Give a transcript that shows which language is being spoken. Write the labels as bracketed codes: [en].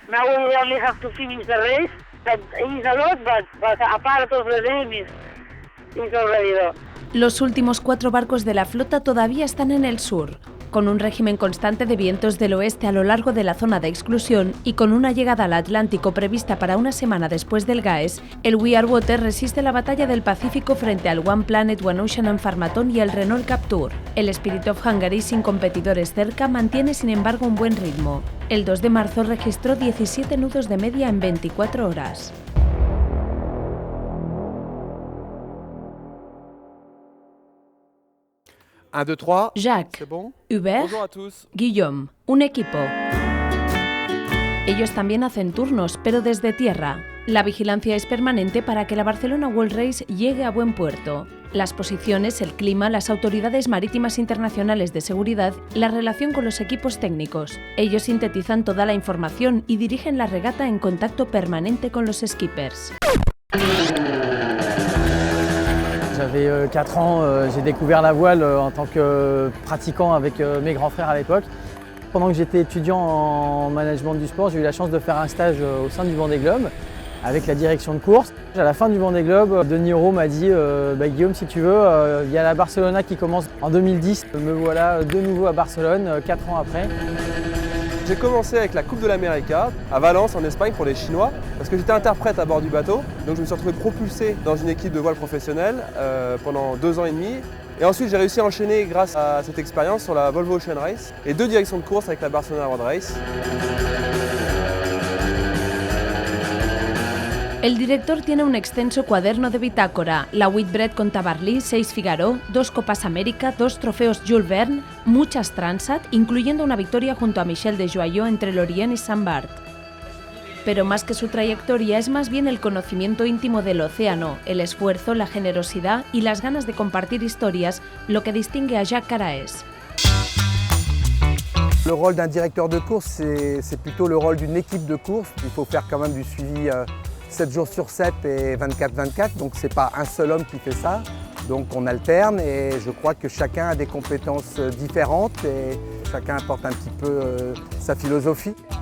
[en] Now we only have to finish the race. That is a lot, but a part of the dream is already done. [es] Los últimos 4 barcos de la flota todavía están en el sur. Con un régimen constante de vientos del oeste a lo largo de la zona de exclusión y con una llegada al Atlántico prevista para una semana después del GAES, el We Are Water resiste la batalla del Pacífico frente al One Planet, One Ocean and Farmaton y el Renault Capture. El Spirit of Hungary, sin competidores cerca, mantiene sin embargo un buen ritmo. El 2 de marzo registró 17 nudos de media en 24 horas. Jacques, Hubert, Guillaume, un equipo. Ellos también hacen turnos, pero desde tierra. La vigilancia es permanente para que la Barcelona World Race llegue a buen puerto. Las posiciones, el clima, las autoridades marítimas internacionales de seguridad, la relación con los equipos técnicos. Ellos sintetizan toda la información y dirigen la regata en contacto permanente con los skippers. [fr] J'avais 4 ans, j'ai découvert la voile en tant que pratiquant avec mes grands frères à l'époque. Pendant que j'étais étudiant en management du sport, j'ai eu la chance de faire un stage au sein du Vendée Globe avec la direction de course. À la fin du Vendée Globe, De Niro m'a dit Guillaume, si tu veux, il y a la Barcelona qui commence en 2010. Me voilà de nouveau à Barcelone, 4 ans après. J'ai commencé avec la Coupe de l'América à Valence en Espagne pour les Chinois parce que j'étais interprète à bord du bateau. Donc je me suis retrouvé propulsé dans une équipe de voile professionnelle pendant 2 ans et demi. Et ensuite j'ai réussi à enchaîner grâce à cette expérience sur la Volvo Ocean Race et 2 directions de course avec la Barcelona World Race. [es] El director tiene un extenso cuaderno de bitácora, la Whitbread con Tabarly, 6 Figaro, 2 Copas América, 2 trofeos Jules Verne, muchas Transat, incluyendo una victoria junto a Michel de Joyaux entre Lorient y Saint-Barth. Pero más que su trayectoria es más bien el conocimiento íntimo del océano, el esfuerzo, la generosidad y las ganas de compartir historias lo que distingue a Jacques Caraès. [fr] Le rôle d'un directeur de course, c'est plutôt le rôle d'une équipe de course. Il faut faire quand même du suivi 7 jours sur 7 et 24/24, donc c'est pas un seul homme qui fait ça. Donc on alterne et je crois que chacun a des compétences différentes et chacun apporte un petit peu sa philosophie.